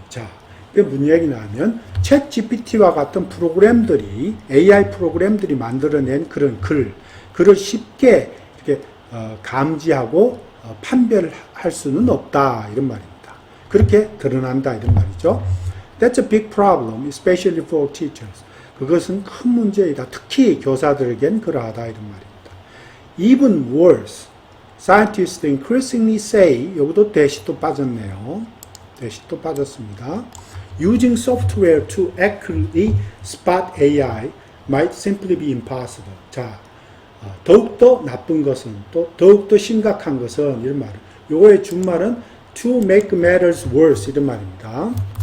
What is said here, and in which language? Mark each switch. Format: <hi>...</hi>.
<ko>자, 이게 무슨 얘기냐 하면 챗 GPT와 같은 프로그램들이 AI 프로그램들이 만들어낸 그런 글을 쉽게 이렇게 감지하고 판별할 수는 없다 이런 말입니다. 그렇게 드러난다 이런 말이죠.</ko> <en>That's a big problem, especially for teachers.</en> <ko>그것은 큰 문제이다. 특히 교사들에겐 그러하다 이런 말입니다.</ko> <en>Even worse, scientists increasingly say,</en> <ko>여기도 대시 또 빠졌네요. 대시 또 빠졌습니다.</ko> <en>Using software to accurately spot AI might simply be impossible.</en> <ko>자, 더욱더 나쁜 것은 또 더욱더 심각한 것은 이런 말. 요거의 준말은</ko> <en>to make matters worse</en> <ko>이런 말입니다.</ko>